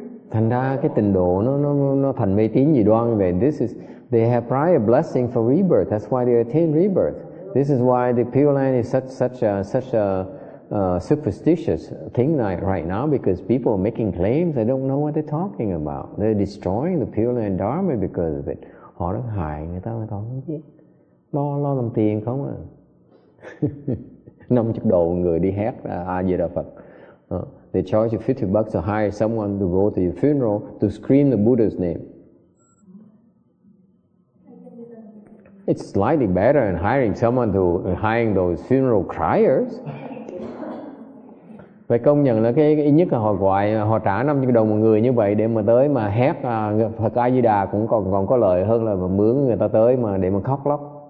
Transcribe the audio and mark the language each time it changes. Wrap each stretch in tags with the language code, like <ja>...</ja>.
<vi>Thành ra cái trình độ nó thành mê tín dị đoan như vậy.</vi> <en>They have prior blessing for rebirth. That's why they attain rebirth. This is why the Pure Land is such a superstitious thing right now, because people are making claims they don't know what they're talking about. They're destroying the Pure Land Dharma because of it.</en> <vi>Họ đang hại người ta không biết. Lo làm tiền không à. 50 đô người đi hát A Di Đà Phật.</vi> <en>They charge you $50 to hire someone to go to your funeral to scream the Buddha's name. It's slightly better than hiring someone hiring those funeral criers.</en> <vi>Phải công nhận là cái ít nhất là họ trả 50 đồng một người như vậy để mà tới mà hét Phật A Di Đà cũng còn có lợi hơn là mướn người ta tới mà để mà khóc lóc.</vi>